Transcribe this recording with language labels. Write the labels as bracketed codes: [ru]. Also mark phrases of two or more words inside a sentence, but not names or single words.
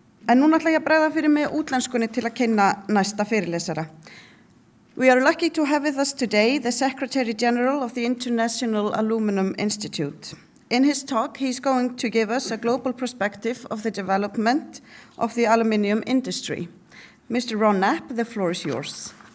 [is] En núna ætla ég að bregða fyrir mig útlenskunni til að kynna næsta fyrirlesara. [en] We are lucky to have with us today the Secretary General of the International Aluminium Institute. In his talk, he's going to give us a global perspective of the development of the aluminium industry. Mr. Ron Knapp, the floor is yours.